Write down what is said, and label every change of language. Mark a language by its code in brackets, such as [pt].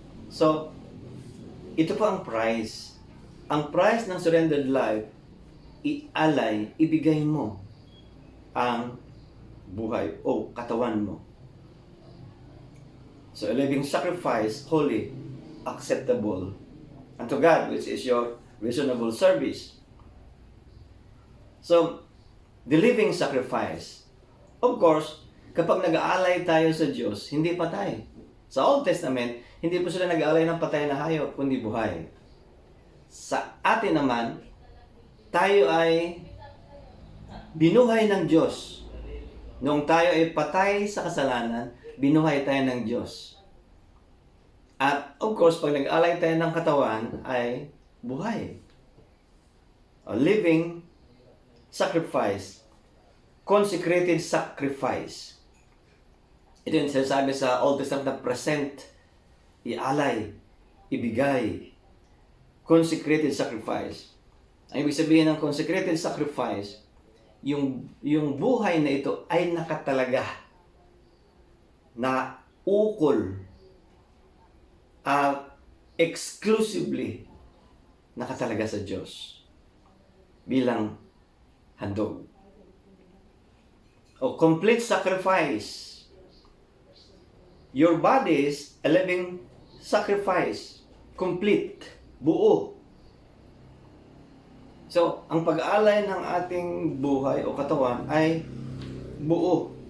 [tl] So, ito po ang price. Ang price ng surrendered life, ialay, ibigay mo ang buhay o katawan mo. [en] So, a living sacrifice, holy, acceptable unto God, which is your reasonable service. So, the living sacrifice, of course, [tl] kapag nag-aalay tayo sa Diyos, hindi patay. Sa Old Testament, hindi po sila nag-aalay ng patay na hayop, kundi buhay. Sa atin naman, tayo ay binuhay ng Diyos. Noong tayo ay patay sa kasalanan, binuhay tayo ng Diyos. At of course, pag nag-alay tayo ng katawan, ay buhay. [en] A living sacrifice. Consecrated sacrifice. [tl] Ito yung sinasabi sa Old Testament na present, ialay, ibigay. [en] Consecrated sacrifice. [tl] Ang ibig sabihin ng consecrated sacrifice, yung buhay na ito ay nakatalaga, na ukol, exclusively nakatalaga sa Diyos bilang handog. [en] O complete sacrifice. Your body is a living sacrifice. [tl] Complete. Buo. So, ang pag-aalay ng ating buhay o katawan ay buo.